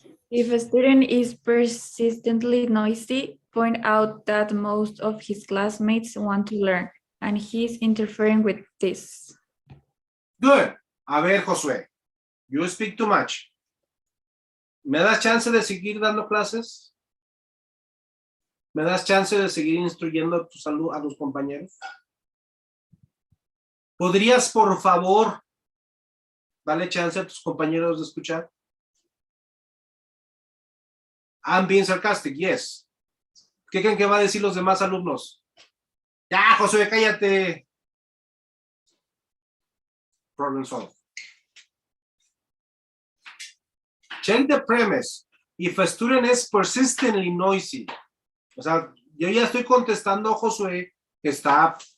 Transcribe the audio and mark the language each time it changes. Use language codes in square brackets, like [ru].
[en] If a student is persistently noisy, point out that most of his classmates want to learn, and he's interfering with this. Good. [es] A ver, [en] Josué, you speak too much. [es] ¿Me das chance de seguir dando clases? ¿Me das chance de seguir instruyendo a los compañeros? ¿Podrías, por favor, darle chance a tus compañeros de escuchar? [en] I'm being sarcastic, yes. [es] ¿Qué creen que va a decir los demás alumnos? Ya, Josué, cállate. [en] Problem solved. Check the premise. If a student is persistently noisy. [es] O sea, yo ya estoy contestando a Josué que está.